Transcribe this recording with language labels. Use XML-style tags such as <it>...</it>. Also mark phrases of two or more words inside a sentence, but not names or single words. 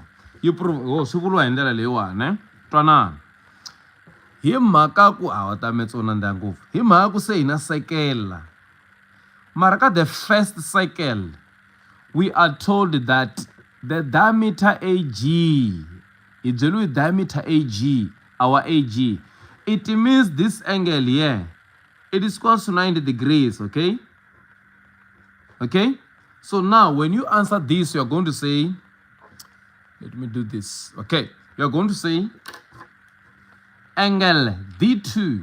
<ts>Yi prove swi vuriwa hi ndlela leyiwani twanana. Hi mhaka ku wa ta metsona ndya ngopfu. Hi mhaka ku se hi na cycle. Mara ka</ts> <en>the first cycle we are told that the diameter AG,</en> <ts>hi byeliwe</ts> <en>diameter AG, our AG, it means this angle here, it is equals to 90 degrees, okay? Okay? So now when you answer this, you're going to say, let me do this. Okay, you're going to say angle D2.</en>